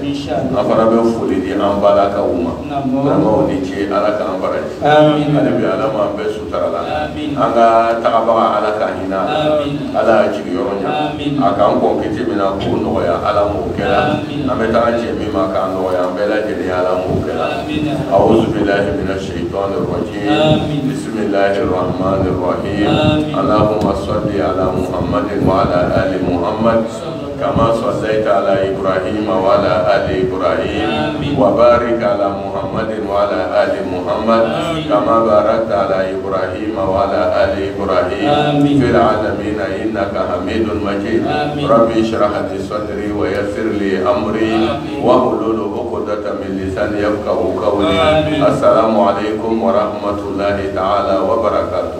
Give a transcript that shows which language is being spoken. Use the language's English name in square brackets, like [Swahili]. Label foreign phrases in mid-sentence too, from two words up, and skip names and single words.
[Bambara] an fana bɛ foli di an balakaw ma vraiment o ni ce ala k'an baraji ale bi ala m'an bɛɛ sutura la an ka tagabaga ala k'a hinɛ ala y'a jigi yɔrɔ ɲa a k'an kɔn kiti min na k'o nɔgɔya ala m'o kɛra an bɛ taga cɛ min ma k'a nɔgɔya an bɛɛ lajɛlen ala m'o kɛra [Arabic] أعوذ بالله من الشيطان الرجيم بسم الله الرحمن الرحيم اللهم صل على محمد وعلى آل محمد كما صليت على إبراهيم وعلى آل إبراهيم وبارك على محمد وعلى آل محمد كما باركت على إبراهيم وعلى آل إبراهيم في العالمين إنك حميد مجيد ربي اشرح لي صدري ويسر لي أمري واحلل عقدة من لساني يفقهوا قولي السلام عليكم ورحمة الله تعالى وبركاته.